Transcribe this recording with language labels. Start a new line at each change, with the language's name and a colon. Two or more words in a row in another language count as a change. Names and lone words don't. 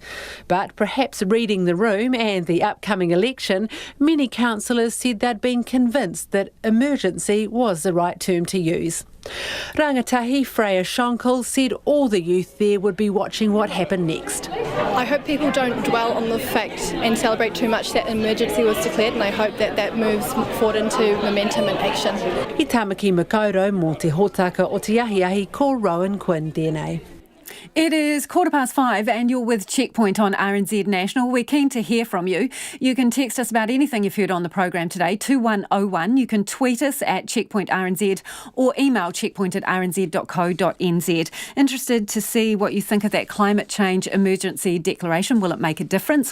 English: But perhaps reading the room and the upcoming election, many councillors said they'd been convinced that emergency was the right term to use. Rangatahi Freya Schonkel said all the youth there would be watching what happened next. I hope people don't dwell on the fact and celebrate too much that an emergency was declared, and I hope that moves forward into momentum and action.
Māori: I Tamaki Makaurau mō te hōtaka o te ahiahi ko Rowan Quinn tēnei.
English: It is 5:15 and you're with Checkpoint on RNZ National. We're keen to hear from you. You can text us about anything you've heard on the program today, 2101. You can tweet us at Checkpoint RNZ or email checkpoint@rnz.co.nz. Interested to see what you think of that climate change emergency declaration. Will it make a difference?